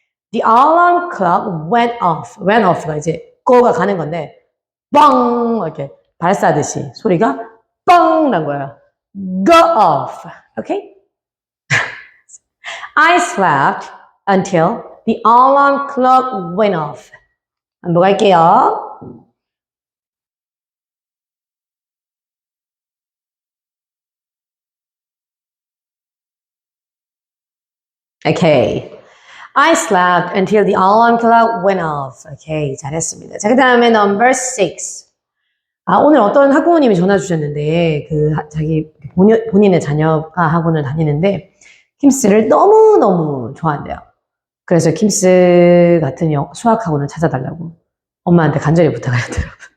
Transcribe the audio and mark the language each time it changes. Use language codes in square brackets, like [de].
[en] The alarm clock went off. [ko] went off가 이제 go가 가는 건데 뻥 이렇게 발사하듯이 소리가 뻥 난 거예요. [en] Go off. Okay? I slept until the alarm clock went off. [ko] 한번 갈게요. [en] Okay. I slept until the alarm clock went off. [ko] Okay, 잘했습니다. 자, 그 다음에 number 6. 오늘 어떤 학부모님이 전화 주셨는데, 자기 본인의 자녀가 학원을 다니는데, 킴스를 너무너무 좋아한대요. 그래서 킴스 같은 수학 학원을 찾아달라고 엄마한테 간절히 부탁을 하더라고요.